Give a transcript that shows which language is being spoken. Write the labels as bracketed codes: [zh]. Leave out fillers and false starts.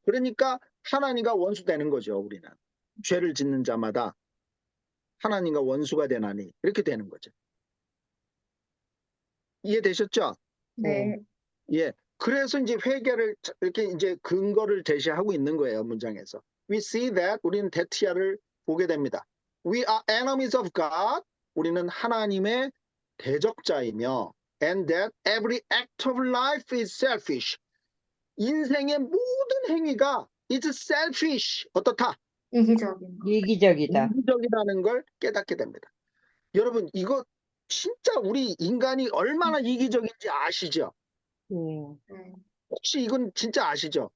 [ko] 그러니까 하나님과 원수 되는 거죠, 우리는. 죄를 짓는 자마다 하나님과 원수가 되나니 이렇게 되는 거죠. 이해되셨죠? 네. 예. 그래서 이제 회개를 이렇게 이제 근거를 제시하고 있는 거예요, 문장에서. [en] We see that [ko] 우리는 대티아를 보게 됩니다. [en] We are enemies of God. [ko] 우리는 하나님의 대적자이며 [en] and that every act of life is selfish. [ko] 인생의 모든 행위가 [en] is selfish. [ko] 어떻다? 이기적인 것. 이기적이다. 이기적이라는 걸 깨닫게 됩니다. 여러분 이거 진짜 우리 인간이 얼마나 이기적인지 아시죠? 예. 네. 혹시 이건 진짜 아시죠?